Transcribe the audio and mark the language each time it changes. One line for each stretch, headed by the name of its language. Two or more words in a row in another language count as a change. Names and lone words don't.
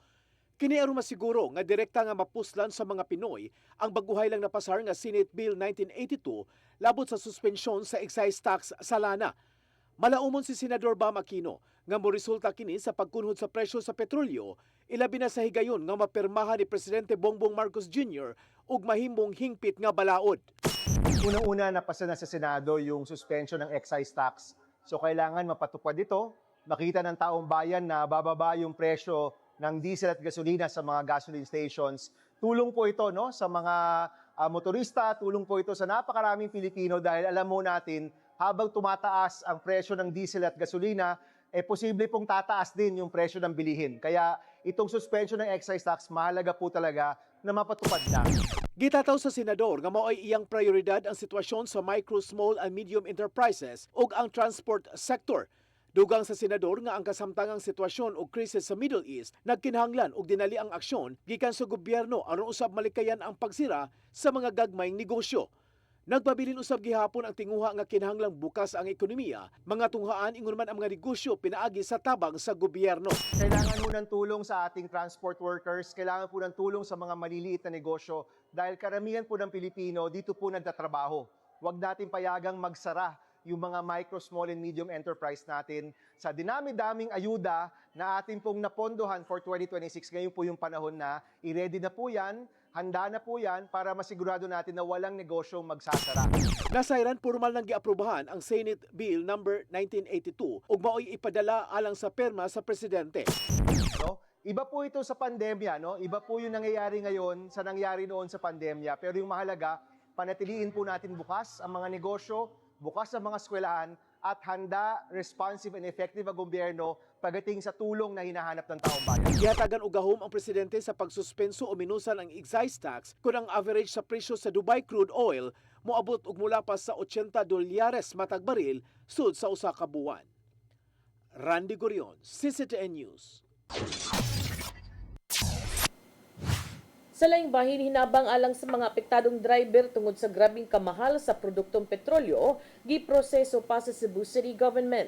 Cebuano: Kini aron masiguro nga direkta nga mapuslan sa mga Pinoy ang baguhay lang napasar nga Senate Bill 1982 labot sa suspensyon sa
English: excise tax
Cebuano: sa lana. Malaumon si Senador Bam Aquino nga moresulta kini sa pagkunhod sa presyo sa petrolyo, ilabi na sa higayon nga mapirmahan ni Presidente Bongbong Marcos Jr. ug mahimbong hingpit nga balaod.
Filipino: Unang-una napasa na sa Senado yung suspension ng
English: excise tax.
Filipino: So kailangan mapatupad ito, makita ng taong bayan na bababa yung presyo ng diesel at gasolina sa mga
English: gasoline stations.
Filipino: Tulong po ito no sa mga motorista, tulong po ito sa napakaraming Pilipino dahil alam mo natin habang tumataas ang presyo ng diesel at gasolina, posible pong tataas din yung presyo ng bilihin. Kaya itong suspension ng
English: excise tax,
Filipino: mahalaga po talaga na mapatupad na.
Cebuano: Gitataw sa senador nga mao ay iyang prioridad ang sitwasyon sa
English: micro, small and medium enterprises
Cebuano: ug ang
English: transport sector.
Cebuano: Dugang sa senador nga ang kasamtangang sitwasyon o krisis sa Middle East nagkinahanglan og dinali ang aksyon gikan sa gobyerno aron usab malikayan ang pagsira sa mga gagmayng negosyo. Nagpabilin usab gihapon ang tinguha nga kinahanglang bukas ang ekonomiya, mga tunghaan ingon man ang mga negosyo pinaagi sa tabang sa gobyerno.
Filipino: Kailangan po ng tulong sa ating
English: transport workers,
Filipino: kailangan po ng tulong sa mga maliliit na negosyo dahil karamihan po ng Pilipino dito po nagtatrabaho. Huwag natin payagang magsara yung mga
English: micro, small and medium enterprise
Filipino: natin sa dinami-daming ayuda na ating pong napondohan for 2026. Ngayon po yung panahon na i-ready na po yan, handa na po yan para masigurado natin na walang negosyong magsasara.
Cebuano: Nasayran formal nang giaprobahan ang Senate Bill number 1982 ug mao'y ipadala alang sa perma sa presidente. No?
Filipino: Iba po ito sa pandemya, no? Iba po yung nangyayari ngayon sa nangyari noon sa pandemya. Pero yung mahalaga, panatiliin po natin bukas ang mga negosyo, bukas ang mga eskwelahan at handa,
English: responsive and effective
Filipino: ang gobyerno pagdating sa tulong na hinahanap ng taong bayan.
Cebuano: Gihatagan og gahom ang presidente sa pagsuspenso o minusan ang excise tax kung ang average sa presyo sa Dubai
English: crude oil
Cebuano: moabot og mula pa sa $80 matag baril sud sa usa ka buwan. Randy Gorion, CCTN News. Sa laing bahin, hinabang alang sa mga apektadong driver tungod sa grabing kamahal sa produktong petrolyo, giproseso pa sa Cebu City Government.